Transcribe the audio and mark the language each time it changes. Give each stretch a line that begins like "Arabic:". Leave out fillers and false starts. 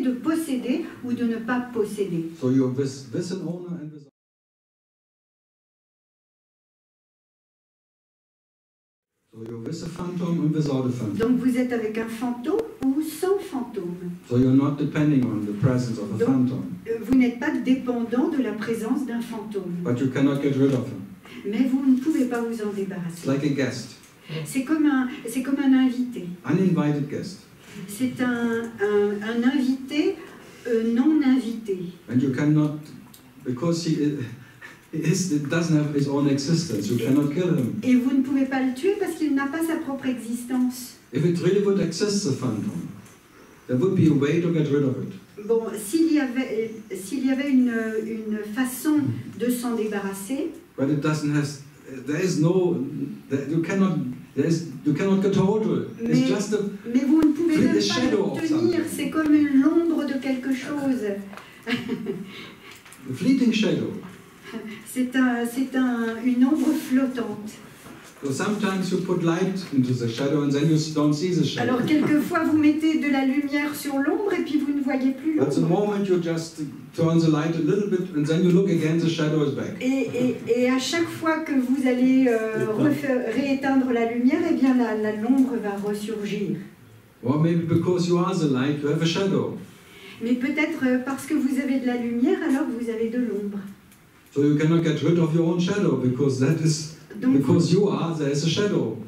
French: de posséder ou de ne pas posséder.
English: So you're with an owner and with. So you're with a phantom and without a phantom.
French: Donc vous êtes avec un fantôme ou sans fantôme.
English: So you're not depending on the presence of a
French: Donc,
English: phantom,
French: vous n'êtes pas dépendant de la présence d'un fantôme.
English: but you cannot get rid of him.
French: Mais vous ne pouvez pas vous en
English: It's
French: débarrasser.
English: like a guest,
French: C'est comme un invité.
English: uninvited guest,
French: C'est un invité non invité.
English: and you cannot, because it doesn't have its own existence. You cannot kill him.
French: Et vous ne pouvez pas le tuer parce qu'il n'a pas sa propre existence.
English: If it really would exist, the phantom, there would be a way to get rid of it.
French: Bon, s'il y avait une façon de s'en débarrasser,
English: But it doesn't have. There is no. You cannot get hold of it. It's
French: Mais-
English: just a.
French: mais vous ne pouvez même
English: The
French: pas
English: shadow of
French: l'obtenir.
English: something.
French: C'est comme l'ombre de quelque chose.
English: A fleeting shadow.
French: C'est une ombre flottante.
English: So sometimes you put light into the shadow and then you don't see the shadow.
French: Alors quelquefois vous mettez de la lumière sur l'ombre et puis vous ne voyez plus
English: But the
French: l'ombre.
English: moment you just turn the light a little bit and then you look again, the shadow is back.
French: Et à chaque fois que vous allez rééteindre la lumière, eh bien l'ombre va ressurgir.
English: Or maybe because you are the light, you have a shadow.
French: Mais peut-être parce que vous avez de la lumière, alors vous avez de l'ombre.
English: So you cannot get rid of your own shadow because that is
French: Donc
English: because you are, there is a shadow.